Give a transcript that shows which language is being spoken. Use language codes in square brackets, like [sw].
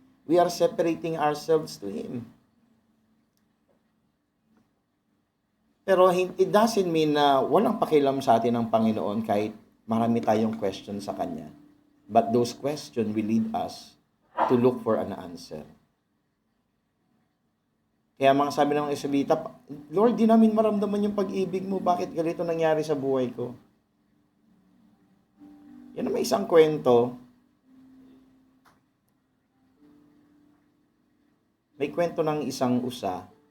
[en] We are separating ourselves to Him. [tl] Pero [en] it doesn't mean [tl] na walang pakialam sa atin ng Panginoon kahit marami tayong question sa Kanya. [en] But those questions will lead us to look for an answer. [tl] Kaya mga sabi ng Israelita, Lord, di namin maramdaman yung pag-ibig mo. Bakit ganito nangyari sa buhay ko? Yan na may isang kwento. May kwento ng isang usa.